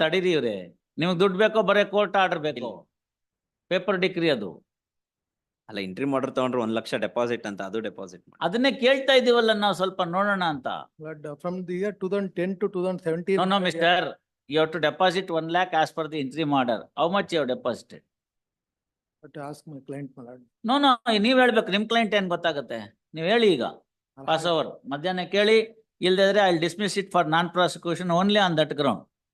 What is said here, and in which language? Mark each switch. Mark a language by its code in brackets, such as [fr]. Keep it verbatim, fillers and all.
[kn] ತಡೀರಿ ಇವ್ರೆ, ನಿಮ್ಗೆ ದುಡ್ಡು ಬೇಕೋ ಬರೇ ಕೋರ್ಟ್ ಆರ್ಡರ್ ಬೇಕೋ, ಪೇಪರ್ ಡಿಗ್ರಿ ಅದು. ಅಲ್ಲ ಇಂಟ್ರಿ ಆರ್ಡರ್ ತಗೊಂಡ್ರೆ ಒಂದ್ ಲಕ್ಷ ಡೆಪಾಸಿಟ್ ಅಂತ, ಅದು ಡೆಪಾಸಿಟ್ ಮಾಡಿ. ಅದನ್ನೇ ಕೇಳ್ತಾ ಇದೀವಲ್ಲ ನಾವು, ಸ್ವಲ್ಪ ನೋಡೋಣ ಅಂತ. [en] From the year two thousand ten to two thousand seventeen no no mister, you have to deposit one lakh as per the interim order. How much you have deposited? But ask my client, my lord. No no [kn] ನೀವ್ ಹೇಳ್ಬೇಕು, ನಿಮ್ client ಏನ್ ಗೊತ್ತಾಗತ್ತೆ, ನೀವ್ ಹೇಳಿ ಈಗ [en] I'll pass have- over [kn] ಮಧ್ಯಾಹ್ನ ಕೇಳಿ, ಇಲ್ದಿದ್ರೆ [en] I dismiss it for non prosecution only on that ground.